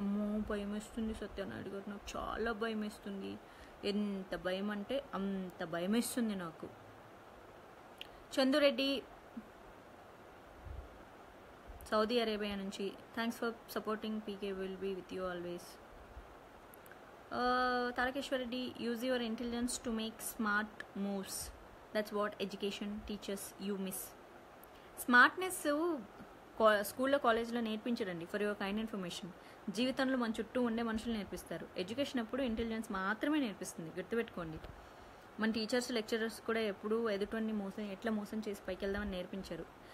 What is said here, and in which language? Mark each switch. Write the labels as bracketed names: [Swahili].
[Telugu] అమ్మో భయం వేస్తుంది సత్యనాయుడు గారు, నాకు చాలా భయం వేస్తుంది. ఎంత భయం అంటే అంత భయం వేస్తుంది నాకు. చందురెడ్డి సౌదీ అరేబియా నుంచి, [English] Thanks for supporting, PK will be with you always. Tarakeshwar-Reddy, use your intelligence to make smart moves. That's what education teaches you miss. [Telugu] Smartness స్కూల్లో కాలేజ్లో నేర్పించరండి. [English] for your kind information, [Telugu] జీవితంలో మన చుట్టూ ఉండే మనుషులు నేర్పిస్తారు. ఎడ్యుకేషన్ ఎప్పుడు ఇంటెలిజెన్స్ మాత్రమే నేర్పిస్తుంది, గుర్తుపెట్టుకోండి. మన టీచర్స్ లెక్చరర్స్ కూడా ఎప్పుడూ ఎదుటిని ఎట్లా మోసం చేసి పైకి వెళ్దామని నేర్పించారు.